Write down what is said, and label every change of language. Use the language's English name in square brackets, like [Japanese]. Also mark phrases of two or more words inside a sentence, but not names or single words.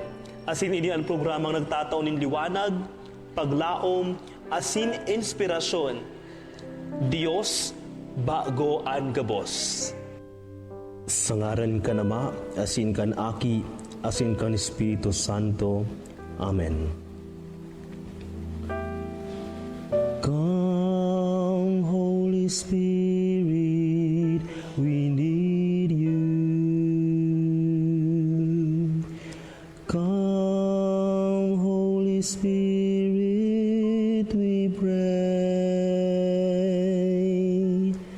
[Bikol] Asin ini ang programang nagtataon ng liwanag, paglaom, asin inspirasyon. Diyos bago an gabos. Sa ngaran ka nama, asin kan aki, asin kan Espiritu Santo. Amen. [English] Come, Holy Spirit, we need you. Come, Holy Spirit, we pray.